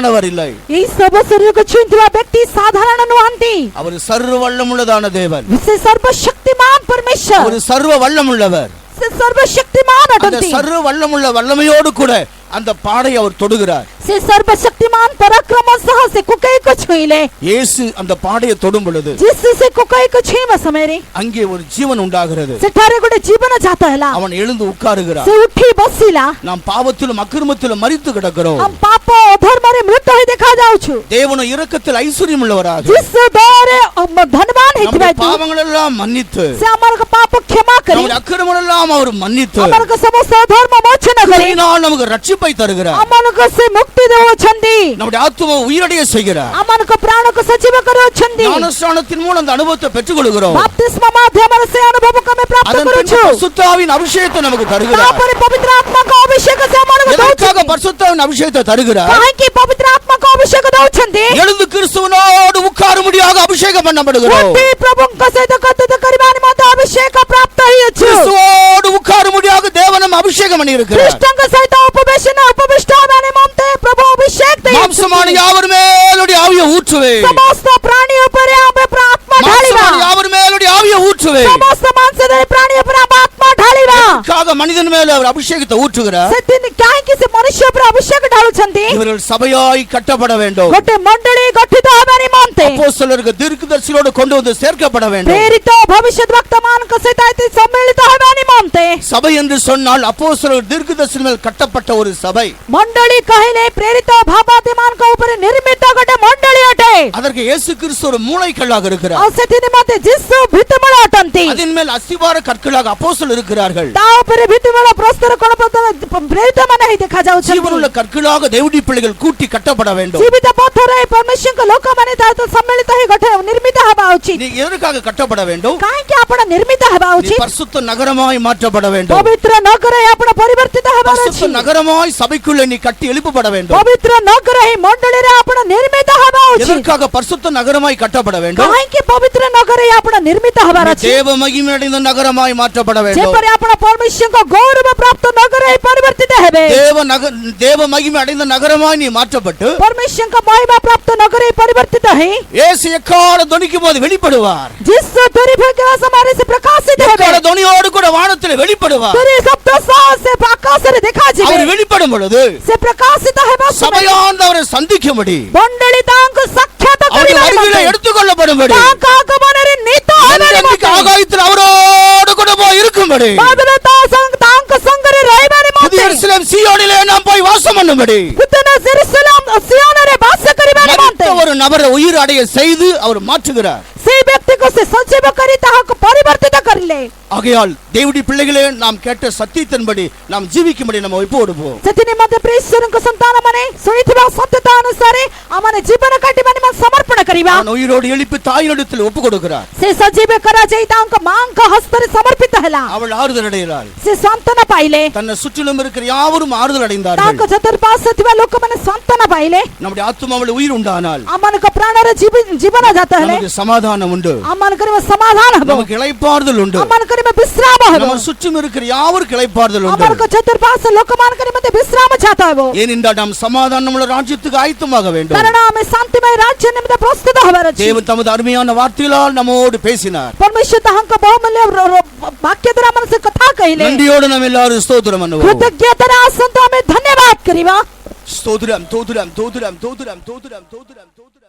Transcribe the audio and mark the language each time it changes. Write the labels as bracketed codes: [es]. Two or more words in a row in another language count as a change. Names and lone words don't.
[or] ଏହି ଶବ ଶରୀରକୁ ଛୁଇଁଥିବା ବ୍ୟକ୍ତି ସାଧାରଣ ନୁହନ୍ତି. ଅଟନ୍ତି। [ta] அவர் சர்வ வல்லமுள்ளதான தேவன், [or] ସେ ସର୍ବଶକ୍ତିମାନ ପରମେଶ୍ୱର, [ta] அவர் சர்வ வல்லமுள்ளவர். [or] ସେ ସର୍ବଶକ୍ତିମାନ [ta] அந்த [or] ଅଟନ୍ତି। [ta] சர்வ வல்லமுள்ள வல்லமையோடு கூட அந்த பாடை அவர் தொடுகிறார். [or] ସେ ସର୍ବଶକ୍ତିମାନ ପରାକ୍ରମ ସହ ସେ କୁକେଇକୁ ଛୁଇଁଲେ। [ta] இயேசு அந்த பாடையை தொடும் பொழுது [or] ଯୀଶୁ ସେ କୁକେଇକୁ ଛୁଇଁବା ସମୟରେ [ta] அங்கே ஒரு ஜீவன் உண்டாகிறது. [or] ସେଠାରେ ଗୋଟେ ଜୀବନ ଜାତ ହେଲା। [ta] அவன் எழுந்து உட்காருகிறான். [or] ସେ ଉଠି ବସିଲା। [ta] நாம் பாவத்திலும் அக்கிரமத்திலும் மரித்து கிடக்கிறோம். [or] ଆମ ପାପ ଅଧର୍ମରେ ମୃତ ହୋଇ ଦେଖାଯାଉଛୁ। [ta] தேவன இரக்கத்தில் ஐஸ்வர்யம் உள்ளவராக [or] ଯୀଶୁ ଦୟାରେ ଧନବାନ ହେଇଥିବା [ta] நம்முடைய பாவங்கள் எல்லாம் மன்னித்து [or] ସେ ଆମର ପାପ କ୍ଷମା କରି [ta] நம்முடைய அக்கிரமங்கள் எல்லாம் அவர் மன்னித்து [or] ଆମର ସମସ୍ତ ଅଧର୍ମ ମୋଚନ କରି [ta] இதனால் நமக்கு ரட்சிப்பை தருகிறார். [or] ଆମମାନଙ୍କୁ ସେ ମୁକ୍ତି ଦେଉଛନ୍ତି। [ta] நம்முடைய ஆத்துமா உயிரடைய செய்கிறார். [or] ଆମମାନଙ୍କ ପ୍ରାଣକୁ ସଜୀବ କରୁଛନ୍ତି। [ta] ஞானஸ்நானத்தின் மூலம் அந்த அனுபவத்தை பெற்றுக்கொள்கிறோம். [or] ବାପ୍ତିସ୍ମ ମାଧ୍ୟମରେ ସେ ଅନୁଭବକୁ ଆମେ ପ୍ରାପ୍ତ [ta] அதன் பின்பு [or] କରୁଛୁ। [ta] பரிசுத்த ஆவியின் அபிஷேகத்தை நமக்கு தருகிறார். [or] ତାପରେ ପବିତ୍ର ଆତ୍ମାଙ୍କ ଅଭିଷେକ ସେ ଆମମାନଙ୍କୁ [ta] எதற்காக [or] ଦେଉଛନ୍ତି। [ta] பரிசுத்த ஆவியின் அபிஷேகத்தை தருகிறார்? [or] କାହିଁକି ପବିତ୍ର ଆତ୍ମାଙ୍କ ଅଭିଷେକ ଦେଉଛନ୍ତି? [ta] எழுந்து கிறிஸ்துவனோடு உட்காரும்படியாக அபிஷேகம் பண்ணப்படுகிறோம். [or] ଉଠି ପ୍ରଭୁଙ୍କ ସହିତ କଥାବାର୍ତ୍ତା କରିବା ନିମନ୍ତେ ଅଭିଷେକ ପ୍ରାପ୍ତ ହେଇଅଛୁ। [ta] கிறிஸ்துவோடு உட்காரும்படியாக தேவனும் அபிஷேகம் பண்ணி இருக்கிறார். [or] ଖ୍ରୀଷ୍ଟଙ୍କ ସହିତ ଉପବିଷ୍ଟ ହେବା ନିମନ୍ତେ ପ୍ରଭୁ ଅଭିଷେକ ଦେଇଛନ୍ତି। [ta] மாம்சமான யாவர் மேலுடைய ஆவியை ஊற்றுவே. [or] ସମସ୍ତ ପ୍ରାଣୀ ଉପରେ ଆମେ ଆତ୍ମା ଢାଳିବା। [ta] மாம்சமான யாவர் மேலுடைய ஆவியை ஊற்றுவே. [or] ସମସ୍ତ ମାଂସଧାରୀ ପ୍ରାଣୀ ଉପରେ ଆମେ ଆତ୍ମା ଢାଳିବା। [ta] எதற்காக மனிதன் மேல அவர் அபிஷேகத்தை ஊற்றுகிறார்? [or] ସେଥିପାଇଁ କାହିଁକି ସେ ମନୁଷ୍ୟ ଉପରେ ଅଭିଷେକ ଢାଳୁଛନ୍ତି? [ta] இவர்கள் சபையாய் கட்டப்பட வேண்டும். [or] ଗୋଟେ ମଣ୍ଡଳୀ ଗଠିତ ହେବା ନିମନ୍ତେ [ta] அப்போஸ்தலருக்கு தீர்க்கதரிசிகளோடு கொண்டு வந்து சேர்க்கப்பட வேண்டும். [or] ପ୍ରେରିତ ଭବିଷ୍ୟତ ବକ୍ତାମାନଙ୍କ ସହିତ ସମ୍ମିଳିତ ହେବା ନିମନ୍ତେ [ta] சபை என்று சொன்னால் அப்போஸ்தலர் தீர்க்கதரிசி மேல் கட்டப்பட்ட ஒரு சபை. [or] ମଣ୍ଡଳୀ କହିଲେ ପ୍ରେରିତ ଭାବାତୀମାନଙ୍କ ଉପରେ ନିର୍ମିତ ଗୋଟେ ମଣ୍ଡଳୀ ଅଟେ। [ta] அதற்கு இயேசு கிறிஸ்து ஒரு மூளைக்கல்லாக இருக்கிறார். [or] ଆଉ ସେଥି ନିମନ୍ତେ ଯୀଶୁ ଭିତ୍ତିମୂଳ ଅଟନ୍ତି। [ta] அதன் மேல் அஸ்திவார கற்களாக அப்போஸ்தலர் இருக்கிறார்கள். [or] ତା ଉପରେ ଭିତ୍ତିମୂଳ ପ୍ରସ୍ତର କୋଣ ପ୍ରେରିତ ମାନେ ହେଇ ଦେଖାଯାଉଛନ୍ତି। [ta] ஜீவனுள்ள கற்களாக தேவனுடைய பிள்ளைகள் கூட்டி கட்டப்பட வேண்டும். [or] ଜୀବିତ ପଥରରେ ପରମେଶ୍ୱରଙ୍କ ଲୋକମାନେ ତା ସହିତ ସମ୍ମିଳିତ ହେଇ ଗୋଟେ ନିର୍ମିତ ହେବା ଉଚିତ। [ta] நீ எதற்காக கட்டப்பட வேண்டும்? [or] କାହିଁକି ଆପଣ ନିର୍ମିତ ହେବା [ta] நீ [or] ଉଚିତ? [ta] பரிசுத்த நகரமாய் மாற்றப்பட வேண்டும். [or] ପବିତ୍ର ନଗରରେ ଆପଣ ପରିବର୍ତ୍ତିତ ହେବାର [ta] பரிசுத்த [or] ଅଛି। [ta] நகரமாய் சபைக்குள்ளே நீ கட்டி எழுப்பப்பட வேண்டும். [or] ପବିତ୍ର ନଗର ଏହି ମଣ୍ଡଳୀରେ ଆପଣ ନିର୍ମିତ ହେବା ଉଚିତ। [ta] எதற்காக பரிசுத்த நகரமாய் கட்டப்பட வேண்டும்? [or] କାହିଁକି ପବିତ୍ର ନଗରରେ ଆପଣ ନିର୍ମିତ ହେବାର ଅଛି? [ta] தேவ மகிமை அடைந்த நகரமாய் மாற்றப்பட வேண்டும். [or] ଯେପରି ଆପଣ ପରମେଶ୍ୱରଙ୍କ ଗୌରବ ପ୍ରାପ୍ତ ନଗରରେ ପରିବର୍ତ୍ତିତ ହେବେ। [ta] தேவ மகிமை அடைந்த நகரமாய் நீ மாற்றப்பட்டு [or] ପରମେଶ୍ୱରଙ୍କ ମହିମା ପ୍ରାପ୍ତ ନଗରରେ ପରିବର୍ତ୍ତିତ ହେଇ [ta] இயேசு எக்கால தொனிக்கும் போது வெளிப்படுவார். [or] ଯୀଶୁ ତୁରି ଫୁଙ୍କିବା ସମୟରେ ସେ ପ୍ରକାଶିତ ହେବେ। [ta] எக்கால தொனியோடு கூட வானத்தில் வெளிப்படுவார். [or] ତୁରି ଶବ୍ଦ ସହ ସେ ଆକାଶରେ ଦେଖାଯିବେ। [ta] அவர் வெளிப்படும் பொழுது [or] ସେ ପ୍ରକାଶିତ ହେବା ସମୟରେ [ta] சபையானவரை சந்திக்கும்படி [or] ମଣ୍ଡଳୀ ତାଙ୍କୁ ସାକ୍ଷାତ [ta] அவருடைய [or] କରିବା [ta] வருகையிலே [or] ନିମନ୍ତେ [ta] எடுத்துக்கொள்ளப்படும்படி [or] ତାଙ୍କ ଆଗମନରେ ନୀତ ହେବା [ta] என்றென்றைக்கு [or] ନିମନ୍ତେ [ta] ஆகாயத்தில் அவரோடு கூட போய் இருக்கும்படி [or] ବାଦଲ ତାଙ୍କ ସଙ୍ଗରେ ରହିବା ନିମନ୍ତେ [ta] புதிய எருசலேம் சீயோனிலே நாம் போய் வாசம் பண்ணும்படி [or] ନୂତନ ଜେରୁସଲେମ ସିଓନରେ ବାସ କରିବା ନିମନ୍ତେ [ta] மரித்த ஒரு நபரை உயிர் அடைய செய்து அவர் மாற்றுகிறார். [or] ସେଇ ବ୍ୟକ୍ତିକୁ ସେ ସଜୀବ କରି ତାହାକୁ ପରିବର୍ତ୍ତିତ କରିଲେ। [ta] ஆகையால் தேவனுடைய பிள்ளைகளே நாம் கேட்ட சத்தியத்தின்படி நாம் ஜீவிக்கும்படி நம்ம ஒப்பு கொடுப்போம். [or] ସେଥି ନିମନ୍ତେ ଈଶ୍ୱରଙ୍କ ସନ୍ତାନମାନେ ଶୁଣିଥିବା ସତ୍ୟତା ଅନୁସାରେ ଆମମାନେ ଜୀବନ କାଟିବା ନିମନ୍ତେ ସମର୍ପଣ କରିବା। [ta] நான் உயிரோடு எழுப்பி தாயினிடத்தில் ஒப்பு கொடுக்கிறார். [or] ସେ ସଜୀବ କରାଯାଇ ତାଙ୍କ ମାଙ୍କ ହସ୍ତରେ ସମର୍ପିତ ହେଲା। [ta] அவள் ஆறுதல் அடைகிறாள். [or] ସେ ସାନ୍ତ୍ୱନା ପାଇଲେ। [ta] தன்னை சுற்றிலும் இருக்கிற யாவரும் ஆறுதல் [or] ତାଙ୍କ [ta] அடைந்தார்கள். [or] ଚତୁଃପାର୍ଶ୍ୱରେ ଥିବା ଲୋକମାନେ ସାନ୍ତ୍ୱନା ପାଇଲେ। [ta] நம்முடைய ஆத்துமாவில் உயிர் உண்டானால் [or] ଆମମାନଙ୍କ ପ୍ରାଣରେ ଜୀବନ ଜାତ ହେଲେ [ta] நமக்கு சமாதானம் உண்டு. [or] ଆମମାନଙ୍କର ସମାଧାନ ହେବ। [ta] நமக்கு இளைப்பாறுதல் உண்டு. [or] ଆମମାନଙ୍କର ବିଶ୍ରାମ ହେବ। [ta] நம்ம சுற்றும் இருக்கிற யாவருக்கு இளைப்பாறுதல் உண்டு. [or] ଆମମାନଙ୍କ ଚତୁଃପାର୍ଶ୍ୱ ଲୋକମାନଙ୍କ ନିମନ୍ତେ ବିଶ୍ରାମ ଜାତ ହେବ। [ta] ஏனென்றால் நாம் சமாதானமுள்ள ராஜ்யத்துக்கு ஆயத்தமாக வேண்டும். [or] କାରଣ ଆମେ ଶାନ୍ତିମୟ ରାଜ୍ୟ ନିମନ୍ତେ ପ୍ରସ୍ତୁତ ହେବାର ଅଛି। [ta] தேவன் தமது அருமையான வார்த்தைகளால் நம்மோடு பேசினார். [or] ପରମେଶ୍ୱର ତାହାଙ୍କ ବହୁମୂଲ୍ୟ ବାକ୍ୟ ଦ୍ୱାରା ଆମ ସହିତ କଥା କହିଲେ। [ta] நன்றியோடு நாம் எல்லாரும் ஸ்தோத்திரம் பண்ணுவோம். [or] କୃତଜ୍ଞତାର ଆସନ୍ତୁ ଆମେ ଧନ୍ୟବାଦ କରିବା। [ta] ஸ்தோத்திரம், ஸ்தோத்திரம், ஸ்தோத்திரம், ஸ்தோத்திரம், ஸ்தோத்திரம், ஸ்தோத்திரம்.